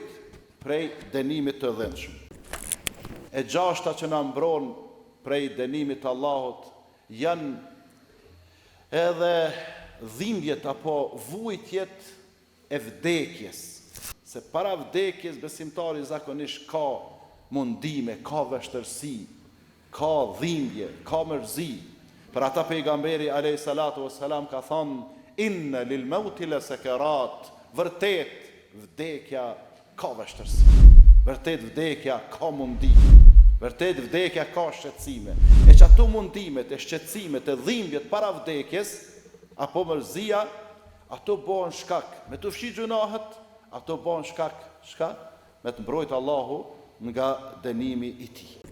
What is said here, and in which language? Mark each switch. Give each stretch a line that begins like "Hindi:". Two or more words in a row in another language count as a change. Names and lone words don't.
Albanian: Prej dënimit të dhënshëm. E gjashta që na mbron prej dënimit të Allahut janë edhe dhimbjet apo vujtjet e vdekjes. Se para vdekjes besimtari zakonisht ka mundime, ka vështërsi, ka dhimbje, ka mërzi. Për ata pejgamberi
Arabic: عليه الصلاة والسلام
Albanian: ka thënë
Arabic: إن للموت لسكرات,
Albanian: vërtet vdekja ka vështërsi. Vërtet vdekja ka mundi. Vërtet vdekja ka shqetësime. E që ato mundimet, e shqetësimet, e dhimbjet para vdekjes, apo mërzia, ato bëhen shkak me të fshi gjunahet, ato bëhen shkak me të mbrojtë Allahu nga dënimi i tij.